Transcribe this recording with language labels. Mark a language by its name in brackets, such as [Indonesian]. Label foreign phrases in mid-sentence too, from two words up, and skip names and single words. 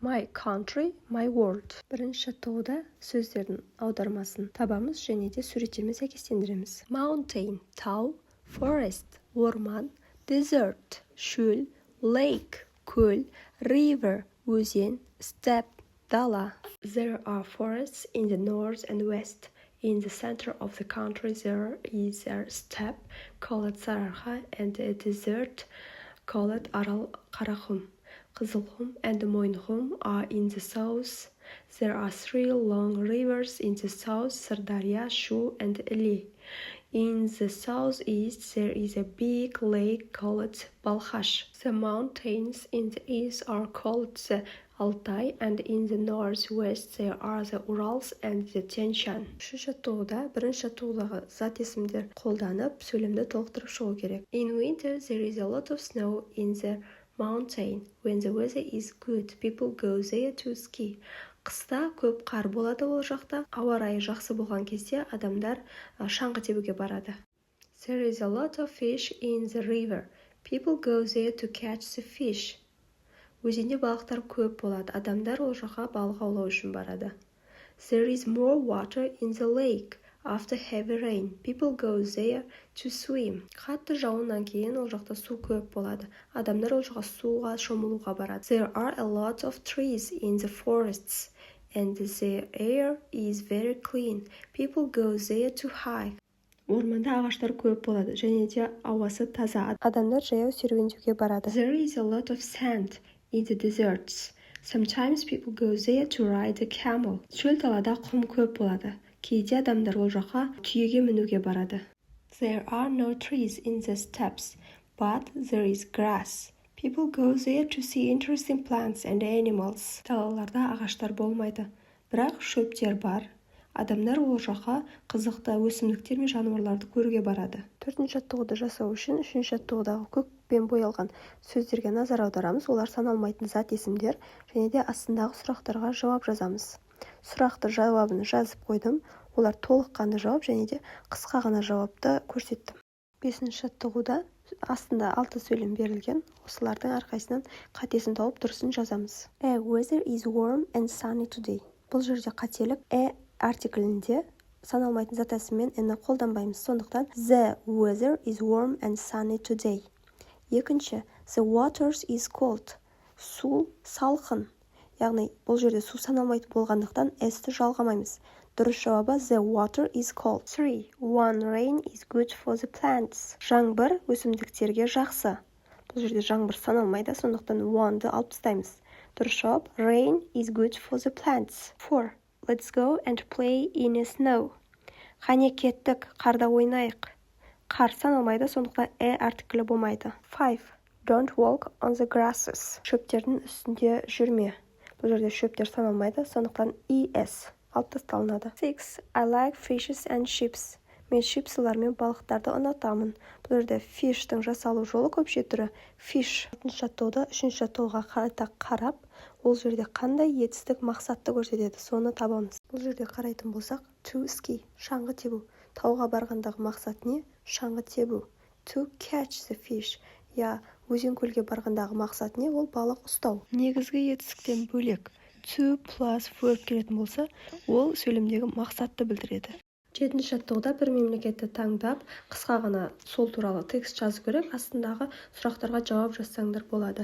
[English] My country, my world. [Kazakh] Бірінші жаттығуда сөздердің аудармасын табамыз және де суреттермен сәйкестендіреміз. [English] Mountain, тау, forest, орман, desert, шөл, lake, көл, river, өзен, steppe, дала. There are forests in the north and west. In the center of the country there is a steppe called Sararha and a desert called Aral Qaraqum. Qizilqum and Mo'yinqum are in the south. There are 3 long rivers in the south, Sirdarya, Shu and Ili. In the southeast there is a big lake called Balkhash. The mountains in the east are called the Altai and in the northwest there are the Urals and the Tian-Shan. [Kazakh] Үшінші жаттығуда бірінші жаттығудағы зат есімдер қолданып сөйлемді толықтырып шығу керек. [English] In winter there is a lot of snow in the mountain. When the weather is good, people go there to ski. [Kazakh] Қыста көп қар болады ол жақта. Ауа райы жақсы болған кезде адамдар шаңғы тебуге барады. [English] There is a lot of fish in the river. People go there to catch the fish. [Kazakh] Өзенде балықтар көп болады. Адамдар ол жаққа балық аулау үшін барады. [English] There is more water in the lake. After heavy rain, people go there to swim. [Kazakh] Қатты жауыннан кейін ол жақта су көп болады. Адамдар ол жаққа суға шомылуға барады. [English] There are a lot of trees in the forests and the air is very clean. People go there to hike. [Kazakh] Орманда ағаштар көп болады және де ауасы таза. Адамдар жаяу серуендеуге барады. [English] There is a lot of sand in the deserts. Sometimes people go there to ride a camel. [Kazakh] Шөл далада құм көп болады. Кейде адамдар ол жаққа түйеге мінуге барады. [English] There are no trees in the steppes, but there is grass. People go there to see interesting plants and animals. [Kazakh] Далаларда ағаштар болмайды, бірақ шөптер бар. Адамдар ол жаққа қызықты өсімдіктер мен жануарларды көруге барады. Төртінші жаттығуды жасау үшін үшінші жаттығудағы көкпен боялған сөздерге назар аударамыз. Олар саналмайтын зат есімдер және де астындағы сұрақтарға жауап жазамыз. Сұрақты жауабын жазып қойдым. Олар толыққанды жауап және де қысқа ғана жауапты көрсеттім. Бесінші жаттығуда астында 6 сөйлем берілген. Осылардың әрқайсынан қатесін тауып дұрысын жазамыз. [English] A weather is warm and sunny today. [Kazakh] Бұл жерде қателік артиклінде саналмайтын зат есіммен ні қолданбаймыз. [English] Сондықтан the weather is warm and sunny today. Екінші, the water is cold. [Kazakh] Су салқын. Яғни бұл жерде су саналмайтын болғандықтан s-ті жалғамаймыз. Дұрыс жауабы [English] the water is cold. 3. One rain is good for the plants. [Kazakh] Жаңбыр өсімдіктерге жақсы. Бұл жерде жаңбыр саналмайды, сондықтан one-ды алып тастаймыз. Дұрыс жауап [English] rain is good for the plants. 4. Let's go and play in a snow. [Kazakh] Қане кеттік, қарда ойнайық. Қар саналмайды, сондықтан артиклі болмайды. 5. [English] Don't walk on the grasses. [Kazakh] Шөптердің үстінде жүрме. Бұл жерде шөптер саналмайды, сондықтан es алып тасталынады. 6. [English] I like fishes and ships. [Kazakh] Мен шипсылар мен балықтарды ұнатамын. Бұл жерде fish-тің жасалу жолы көпше түрі fish. 6-шы жаттығуда 3-ші жаттығуға қайта қарап, ол жерде қандай етістік мақсатты көрсетеді, соны табамыз. Бұл жерде қарайтын болсақ, [English] to ski, [Kazakh] шаңғы тебу. Тауға барғандағы мақсат не? Шаңғы тебу. [English] To catch the fish. [Kazakh] Я өзен көлге барғандағы мақсат не? Ол балық ұстау. Негізгі етістіктен бөлек [English] to plus verb [Kazakh] келетін болса, ол сөйлемдегі мақсатты білдіреді. 7-ші жаттығуда бір мемлекетті таңдап, қысқа ғана сол туралы текст жазу керек, астындағы сұрақтарға жауап жазсаңдар болады.